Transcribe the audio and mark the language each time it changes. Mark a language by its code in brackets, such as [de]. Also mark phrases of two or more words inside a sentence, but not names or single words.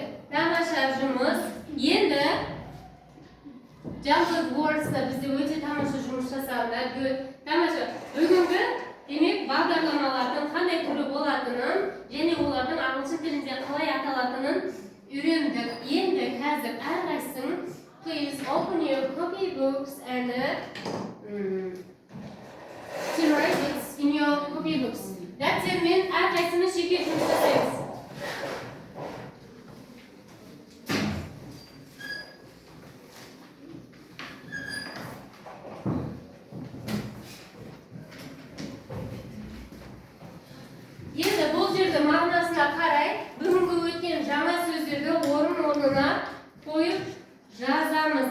[kk] Тамаша жұмыс. Енді Jungle Words'та бізде өте тамаша жұмыс жасағандар. Good. Тамаша. Бүгінгі демек бағдарламалардың қандай түрі болатынын және олардың ағылшын тілінде қалай аталатынын үйрендік. Енді қазір әрқайсың [en] please open your copybooks and to write it in your copybooks. [kk] Дәптермен әрқайсымыз жеке жұмыс жасаймыз. Енді бұл жерді мағынасына қарай бүгінгі өткен жаңа сөздерді орын-орнына қойып жазамыз.